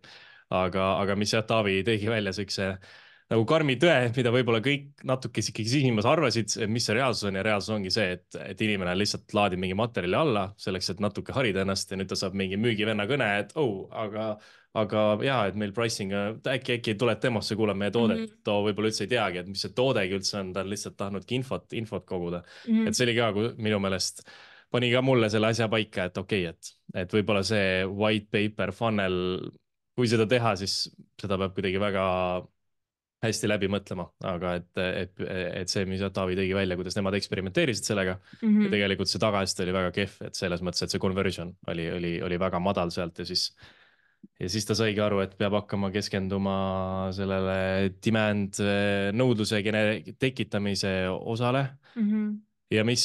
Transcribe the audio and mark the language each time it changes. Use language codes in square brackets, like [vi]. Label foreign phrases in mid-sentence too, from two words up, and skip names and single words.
[et] aga mis jah, Taavi tõigi välja siukse nagu karmi tõe, mida võib-olla kõik natuke ikkagi sisimas arvasid, mis see reaalsus on ja reaalsus ongi see, et inimene lihtsalt laadib mingi materjali alla selleks, et natuke harida ennast ja nüüd ta saab mingi müügivenna kõne, et aga ja, et meil pricing, äkki tuled demosse, kuulad meie toodet, too võib-olla üldse ei teagi, et mis see toodegi üldse on, ta on lihtsalt tahtnudki infot koguda. et see oli ka minu meelest pani ka mulle selle asja paika, et okei, et võib-olla see white [en] paper funnel, [et] kui seda teha, siis seda peab kuidagi väga hästi läbi mõtlema, aga et see, mis Taavi tõigi välja, kuidas nemad eksperimenteerisid sellega ja tegelikult see tagasiside oli väga kehv, et selles mõttes, et see conversion oli väga madal sealt ja siis ta saigi aru, et peab hakkama keskenduma sellele demand nõudluse tekitamise osale ja